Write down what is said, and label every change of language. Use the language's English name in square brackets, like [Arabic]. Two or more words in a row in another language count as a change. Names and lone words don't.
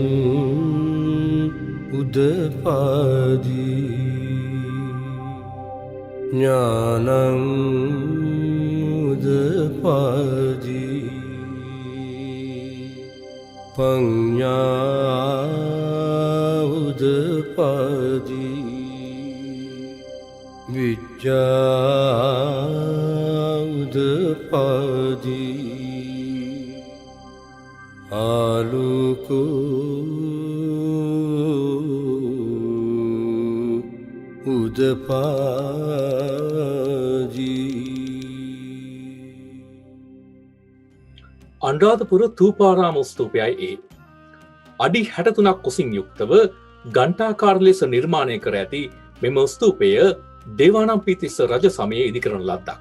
[Pali] उदपादि ज्ञानं उदपादि पञ्ज्ञा उदपादि विद्या उदपादि आलोको උදපාදී [Sinhala] අනුරාධපුර ථූපාරාම ස්තූපයයි ඒ. අඩි 63ක් කුසින් යුක්තව ඝණ්ඨාකාර ලෙස නිර්මාණය කර ඇති මෙම ස්තූපය දේවානම්පියතිස්ස රජ සමයේ ඉදිකරන ලද්දක්.